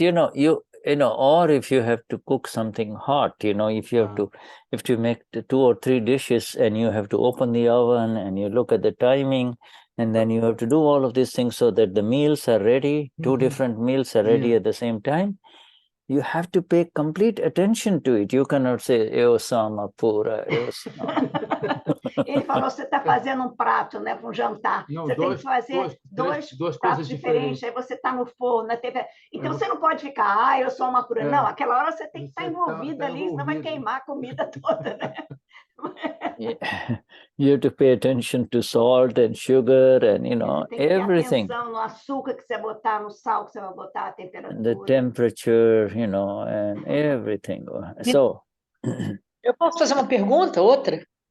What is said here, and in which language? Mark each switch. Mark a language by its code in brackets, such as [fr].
[en] You know, or if you have to cook something hot, you know, if you have to make 2 or 3 dishes and you have to open the oven and you look at the timing and then you have to do all of these things so that the meals are ready, 2 different meals are ready at the same time. You have to pay complete attention to it. You cannot say, [pt] eu sou Amapura, eu sou... Ele falou, você está fazendo prato, né, para um jantar. Não, você tem que fazer dois pratos diferentes, aí você está no forno, na TV. Então você não pode ficar, eu sou Amapura. Não, aquela hora você tem que estar envolvida ali, senão vai queimar a comida toda, né? [en] You have to pay attention to salt and sugar and, you know, everything. [pt] Atenção no açúcar que você botar, no sal que você vai botar, a temperatura. [en] The temperature, you know, and everything. So... [pt] Eu posso fazer uma pergunta, outra?